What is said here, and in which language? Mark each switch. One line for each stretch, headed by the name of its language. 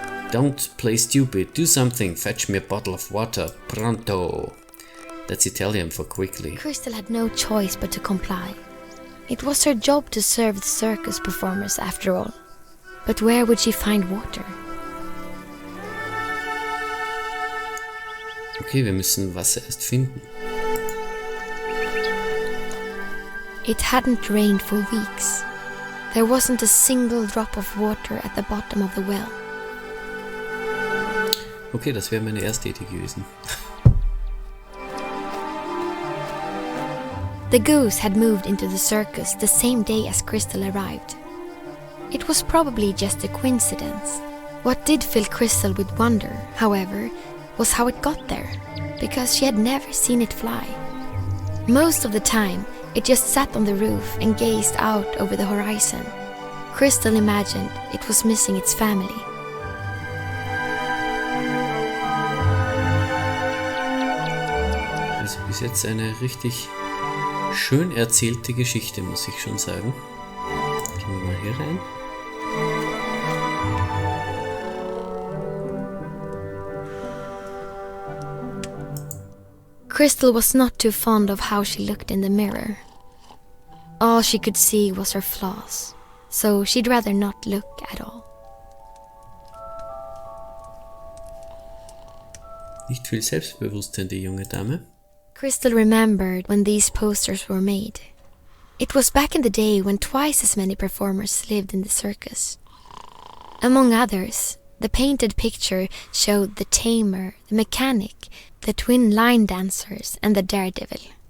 English: Don't play stupid, do something, fetch me a bottle of water, pronto. That's Italian for quickly. Crystal had no choice but to comply. It was her job to serve the circus performers after all. But where would she find water?
German: Okay, wir müssen Wasser erst finden.
English: It hadn't rained for weeks. There wasn't a single drop of water at the bottom of the well.
German: Okay, das wäre meine erste Idee gewesen.
English: The goose had moved into the circus the same day as Crystal arrived. It was probably just a coincidence. What did fill Crystal with wonder, however, was how it got there, because she had never seen it fly. Most of the time, it just sat on the roof and gazed out over the horizon. Crystal imagined it was missing its family.
German: Also bis jetzt eine richtig schön erzählte Geschichte, muss ich schon sagen. Gehen wir mal hier rein.
English: Crystal was not too fond of how she looked in the mirror. All she could see was her flaws, so she'd rather not look at all.
German: Nicht viel Selbstbewusstsein, die junge Dame.
English: Crystal remembered when these posters were made. It was back in the day when twice as many performers lived in the circus. Among others, the painted picture showed the tamer, the mechanic, the twin line dancers, and the daredevil.